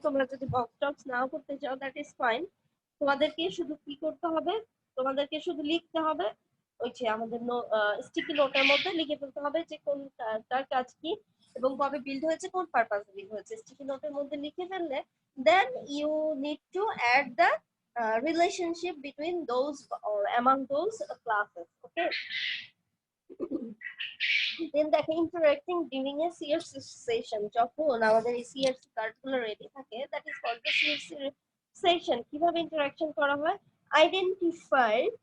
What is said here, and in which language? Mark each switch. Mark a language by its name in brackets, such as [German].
[Bangla] তোমরা যদি বক্স টক্স নাও করতে চাও [English] that is fine, [Bangla] তোমাদেরকে শুধু কি করতে হবে, তোমাদেরকে শুধু লিখতে হবে ওই যে আমাদের স্টিকি নোটের মধ্যে লিখে ফেলতে হবে যে কোন তার কাজ কি এবং কবে বিল্ড হয়েছে, কোন পারপাসে বিল্ড হয়েছে। স্টিকি নোটের মধ্যে লিখে ফেললে [English] Then you need to add the relationship between those or among those classes. Okay. Then দেখো interacting during a CRC session, [Bangla] যখন আমাদের এই CRC কার্ডগুলো রেডি থাকে, [English] that is called the CRC session. [Bangla] কিভাবে ইন্টারঅ্যাকশন করা হয়, identify